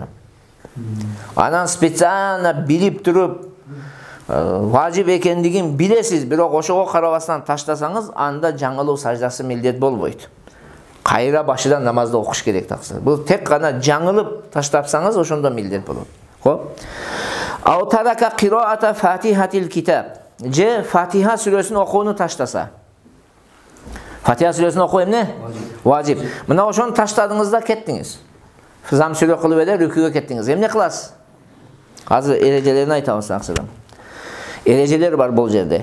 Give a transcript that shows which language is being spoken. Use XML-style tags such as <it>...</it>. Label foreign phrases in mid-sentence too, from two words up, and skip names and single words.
<ky>Анан специально билип туруп важип экендигин билесиз, бирок ошого карабастан таштасаңыз, анда жаңылуу саждасы милдет болбойт. Кайра башыдан намазды окуш керек таксыр. Бул тек гана жаңылып таштапсаңыз ошондо милдет болот. Хоп.</ky> <ar>أو ترك قراءة فاتحة الكتاب.</ar> <ky>Же Фатиха сүрөсүн окууну таштаса. Фатиха сүрөсүн окуу эмне? Важип. Мына ошону таштадыңыз да кеттиңиз. Зам сүрө кылып эле рүкүгө кеттиңиз. Эмне кыласыз? Азыр эрежелерин айтабыз аксыдан. Эрежелер бар бул жерде.</ky>